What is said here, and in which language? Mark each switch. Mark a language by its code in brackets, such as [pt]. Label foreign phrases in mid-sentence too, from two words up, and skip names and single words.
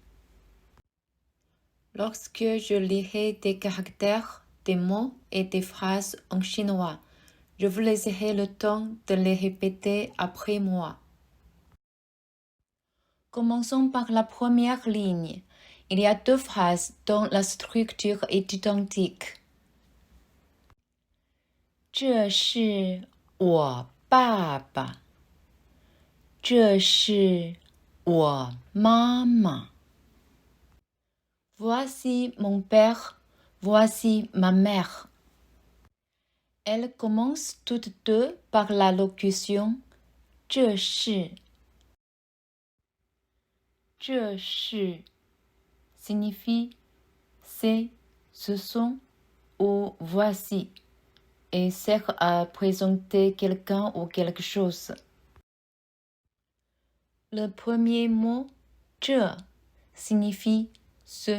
[fr] Lorsque je lirai des caractères, des mots et des phrases en chinois, je vous laisserai le temps de les répéter après moi. Commençons par la première ligne. Il y a deux phrases dont la structure est identique. [zh] 这是我爸爸，这是我妈妈。 [fr] Voici mon père, voici ma mère. Elles commencent toutes deux par la locution [zh] 这是。这是 [fr] signifie c'est, ce sont ou voici et sert à présenter quelqu'un ou quelque chose. Le premier mot 这 signifie ce.